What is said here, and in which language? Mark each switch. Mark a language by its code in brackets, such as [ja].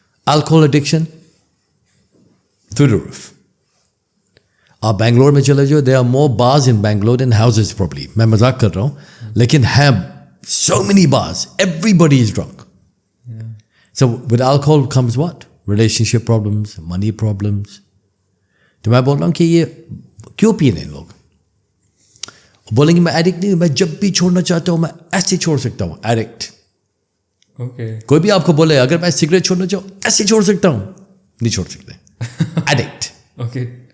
[en] Alcohol addiction through the roof. [ur] آپ بنگلور میں چلے جاؤ, [en] there are more bars in Bangalore than houses probably. [ur] میں مذاق کر رہا ہوں لیکن [en] have so many bars. Everybody is drunk. So with alcohol comes what? Relationship problems, money problems. [ur] تو میں بول رہا ہوں کہ یہ کیوں پینے لوگ؟ بولیں گے میں ایڈکٹ نہیں ہوں, میں جب بھی چھوڑنا چاہتا ہوں میں ایسے چھوڑ سکتا ہوں. ایڈکٹ. کوئی بھی آپ کو بولے اگر میں سگریٹ چھوڑنا چاہوں ایسے چھوڑ سکتا ہوں, نہیں چھوڑ سکتے. ایڈکٹ. اوکے.